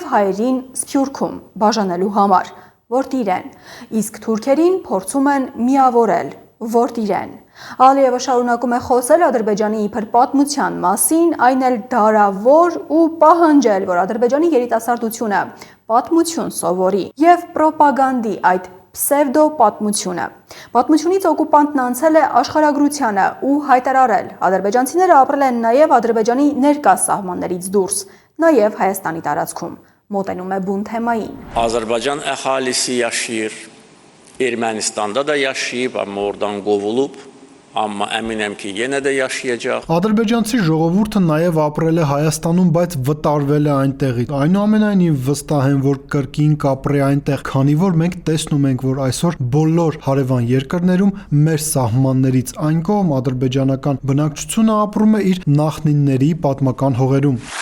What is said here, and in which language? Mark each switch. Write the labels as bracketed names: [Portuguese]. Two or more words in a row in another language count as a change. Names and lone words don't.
[Armenian] հայերին Սփյուռքում բաժանելու համար, որտիր են, իսկ թուրքերին փորձում են միավորել, որտիր են։ Ալիևը շարունակում է խոսել Ադրբեջանի իբր պատմության մասին, այն էլ դարավոր ու պահանջել, որ Ադրբեջանի երիտասարդությունը պատմություն սովորի եւ պրոպագանդի այդ պսևդո պատմությունը։ Պատմությունից օկուպանտն անցել է աշխարհագրությանը ու հայտարարել. ադրբեջանցիները ապրել են նաև Ադրբեջանի ներկա սահմաններից դուրս, նաև Հայաստանի տարածքում։ Մոտենում է բուն թեմային։ [Azerbaijani] Azərbaycan əhalisi yaşayır. Ermənistanda da yaşayıb, amma oradan qovulub. Amma əminəm ki, yenə də yaşayacaq։ [Armenian] Ադրբեջանցի ժողովուրդը նաև ապրել է Հայաստանում, բայց վտարվել է այնտեղից։ Այնուամենայնիվ վստահ եմ, որ կրկին կապրի այնտեղ, քանի որ մենք տեսնում ենք, որ այսօր բոլոր հարևան երկրներում մեր սահմաններից այն կողմ ադրբեջանական բնակչությունը ապրում է իր նախնիների պատմական հողերում։